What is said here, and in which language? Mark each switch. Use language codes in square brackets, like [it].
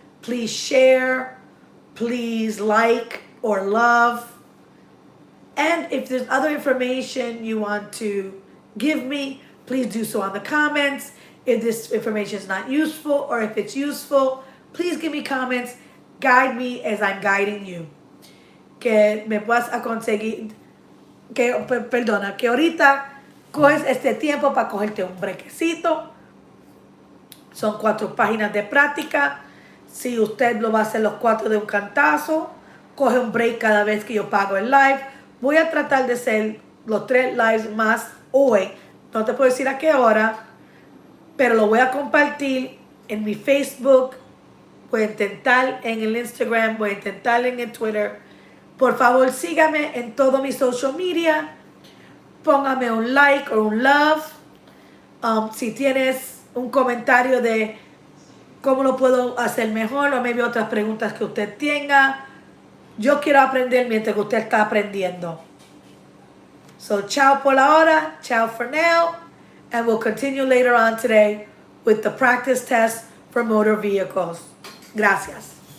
[en] Please share, please like or love. And if there's other information you want to give me, please do so on the comments. If this information is not useful or if it's useful, please give me comments. Guide me as I'm guiding you. [es] Que me puedas conseguir, que ahorita coges este tiempo para cogerte un brequecito. Son 4 páginas de práctica. Si usted lo va a hacer los 4 de un cantazo, coge un break cada vez que yo pago el live. Voy a tratar de hacer los 3 lives más hoy. No te puedo decir a qué hora, pero lo voy a compartir en mi Facebook. Voy a intentar en el Instagram, voy a intentar en el Twitter. Por favor, sígame en todo mi social media. Póngame un like o un love. Si tienes un comentario de cómo lo puedo hacer mejor o maybe otras preguntas que usted tenga. Yo quiero aprender mientras que usted está aprendiendo. [en] So, ciao [es] por la hora. [en] Ciao for now. And we'll continue later on today with the practice test for motor vehicles. Gracias.